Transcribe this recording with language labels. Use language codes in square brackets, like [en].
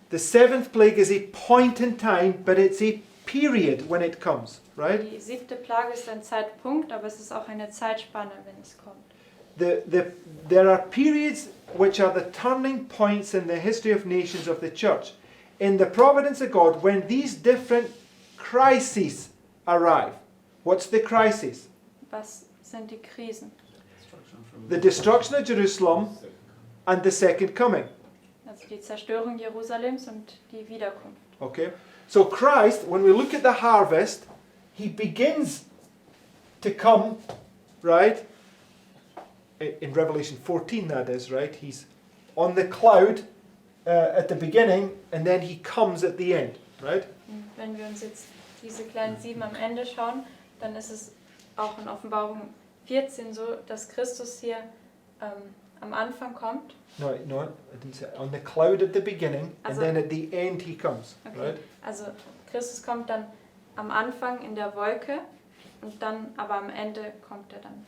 [en] The 7th plague is a point in time, but it's a period when it comes, right? [de] Die 7. Plage ist ein Zeitpunkt, aber es ist auch eine Zeitspanne, wenn es kommt. [en] There are periods which are the turning points in the history of nations of the church. In the providence of God, when these different crises arrive. What's the crisis? [de] Was sind die Krisen? [en] The destruction of Jerusalem and the second coming. [de] Also die Zerstörung Jerusalems und die Wiederkunft. Okay? [en] So Christ, when we look at the harvest, he begins to come, right? In Revelation 14, that is, right? He's on the cloud at the beginning, and then he comes at the end, right? [de] Und wenn wir uns jetzt diese kleinen 7 am Ende schauen, dann ist es auch in Offenbarung 14 so, dass Christus hier am Anfang kommt. [en] No, I didn't say on the cloud at the beginning, and Also- then at the end he comes, Okay. right? [de] Also Christus kommt dann am Anfang in der Wolke und dann, aber am Ende kommt er dann.